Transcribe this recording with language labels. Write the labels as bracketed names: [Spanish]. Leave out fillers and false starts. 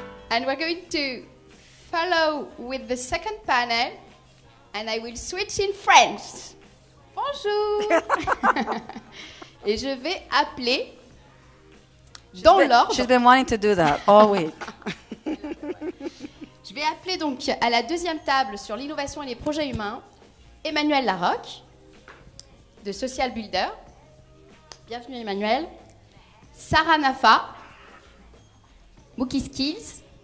[English] And we're going to follow with the second panel, and I will switch in French. [French] Bonjour. Et je vais appeler dans l'ordre. [English] She's been wanting to do that all week. [French] Je vais appeler donc à la deuxième table sur l'innovation et les projets humains Emmanuel Larocque de Social Builder. Bienvenue Emmanuel. Sarah Nafa, Mookie Skills.